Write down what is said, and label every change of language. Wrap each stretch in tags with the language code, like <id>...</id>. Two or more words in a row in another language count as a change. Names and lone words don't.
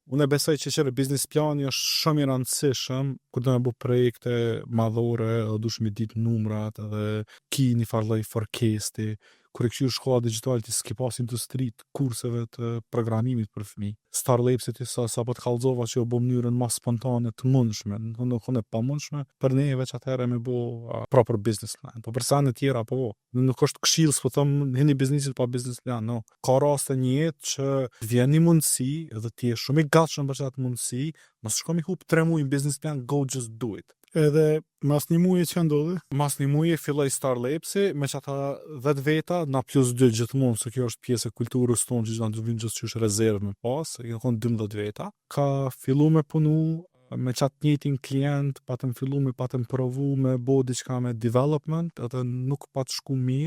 <sq>Unë besoj që biznes plani është shumë i rëndësishëm kur do me bu projekte madhore, edhe dush me ditë numrat edhe ki një farë lloj forecasti. Kur e kqyr shkolla digjitale ti s'ke pas industri të kurseve të programimit për fëmijë. Starlapsi ti sa po të kallzova që u bë mënyrën më spontane të mundshme, nuk e pamundshme për ne veç atëherë me bu</sq> <en>proper business plan.</en> <sq>Po për sa në tjera po, nuk është këshill, s'po them hini biznesit pa</sq> <en>business plan,</en> <sq>no. Ka raste në jetë që vjen një mundësi dhe ti je shumë i gatshëm për çatë mundësi, mos shko mi hub 3 muaj në</sq> <en>business plan, go just do it.</en> <sq>Edhe mas një muaji që ndodhi? Mas një muaji filloi Starlapsi me çata 10 veta na +2 gjithmonë, se kjo është pjesë e kulturës tonë që do vinë gjithçysh rezervë me pas, i kon 12 veta. Ka fillu me punu me qatë njëtin klient, patëm fillu me patëm provu me bo diçka me development, edhe nuk pat shku mirë.</sq>